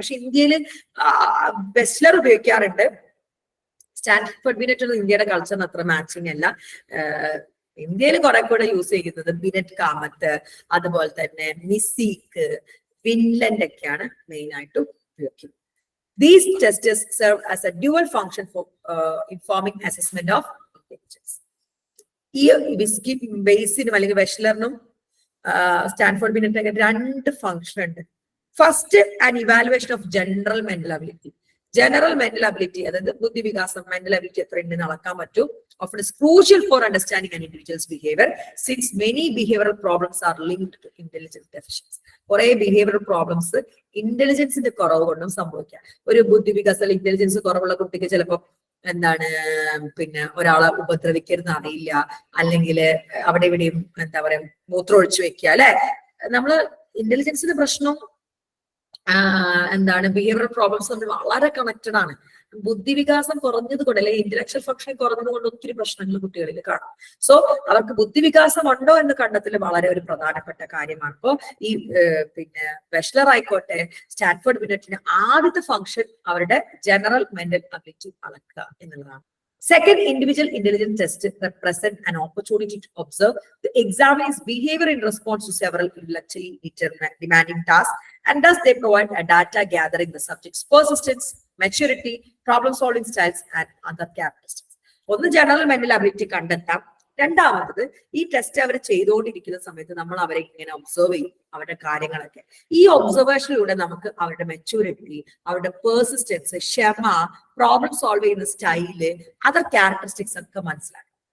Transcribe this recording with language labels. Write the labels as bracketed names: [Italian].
[Malayalam] പക്ഷെ ഇന്ത്യയിൽ വെഷ്ലർ ഉപയോഗിക്കാറുണ്ട്. സ്റ്റാൻഫോർഡ് ബിനെറ്റ് ഒന്നും ഇന്ത്യയുടെ കൾച്ചറിന് അത്ര മാച്ചിങ് അല്ല. ഇന്ത്യയിൽ കുറെ കൂടെ യൂസ് ചെയ്യുന്നത് ബിനെറ്റ് കാമത്ത്, അതുപോലെ തന്നെ മിസീക്ക്, ഫിൻലൻഡ് ഒക്കെയാണ് മെയിൻ ആയിട്ട് ഉപയോഗിക്കുന്നത്. [English] These tests serve as a dual function for informing assessment of intelligence. [Malayalam] ഈ വിസ്കി ബേസിനും അല്ലെങ്കിൽ വെഷ്ലറിനും സ്റ്റാൻഫോർഡ് ബിനറ്റ് രണ്ട് ഫംഗ്ഷൻ ഉണ്ട്. [English] First an evaluation of general mental ability. General mental ability [Malayalam] അതായത് ബുദ്ധിവികാസം, മെന്റൽ അബിലിറ്റി എത്ര ഉണ്ടെന്ന് അളക്കാൻ പറ്റും. [English] Often is crucial for understanding an individual's behavior since many behavioral problems are linked to intelligence deficiency. [Malayalam] കുറെ behavioural problems ഇന്റലിജൻസിന്റെ കുറവ് കൊണ്ടും സംഭവിക്കാം. ഒരു ബുദ്ധിവികാസം ഇന്റലിജൻസ് കുറവുള്ള കുട്ടിക്ക് ചിലപ്പോൾ എന്താണ് പിന്നെ ഒരാളെ ഉപദ്രവിക്കരുന്ന് അറിയില്ല, അല്ലെങ്കിൽ അവിടെ ഇവിടെയും എന്താ പറയാ മൂത്രം ഒഴിച്ചു വെക്കുക അല്ലെ. നമ്മള് ഇന്റലിജൻസിന്റെ പ്രശ്നവും എന്താണ് ബിഹേവിയറൽ പ്രോബ്ലംസ് തമ്മിൽ വളരെ കണക്റ്റഡ് ആണ്. ബുദ്ധിവികാസം കുറഞ്ഞത് കൊണ്ട് അല്ലെങ്കിൽ ഇന്റലക്ച്വൽ ഫംഗ്ഷൻ കുറഞ്ഞത് കൊണ്ട് ഒത്തിരി പ്രശ്നങ്ങൾ കുട്ടികളിൽ കാണും. സോ അവർക്ക് ബുദ്ധിവികാസം ഉണ്ടോ എന്ന് കണ്ടെത്തൽ വളരെ ഒരു പ്രധാനപ്പെട്ട കാര്യമാണ്. അപ്പോ ഈ പിന്നെ വെഷ്ലർ ആയിക്കോട്ടെ സ്റ്റാൻഫോർഡ് ബിനറ്റിന് ആദ്യത്തെ ഫംഗ്ഷൻ അവരുടെ ജനറൽ മെന്റൽ അബിലിറ്റി അളക്കുക എന്നുള്ളതാണ്. [English] Second, individual intelligence test represent an opportunity to observe the examinee's behavior in response to several intellectually demanding tasks, and thus they provide a data gathering the subject's persistence, maturity, problem solving styles and other characteristics. [Malayalam] ഒന്ന് general mental ability കണ്ടെത്താം. രണ്ടാമത്തത് ഈ test അവർ ചെയ്തുകൊണ്ടിരിക്കുന്ന സമയത്ത് നമ്മൾ അവരെ ഇങ്ങനെ observe ചെയ്യും, അവരുടെ കാര്യങ്ങളൊക്കെ. ഈ ഒബ്സർവേഷനിലൂടെ നമുക്ക് അവരുടെ മെച്യൂരിറ്റി, അവരുടെ പേഴ്സിസ്റ്റൻസ്, ക്ഷമ, പ്രോബ്ലം സോൾവ് ചെയ്യുന്ന സ്റ്റൈല്, അതർ ക്യാരക്ടറിസ്റ്റിക്സ് ഒക്കെ മനസ്സിലാക്കും.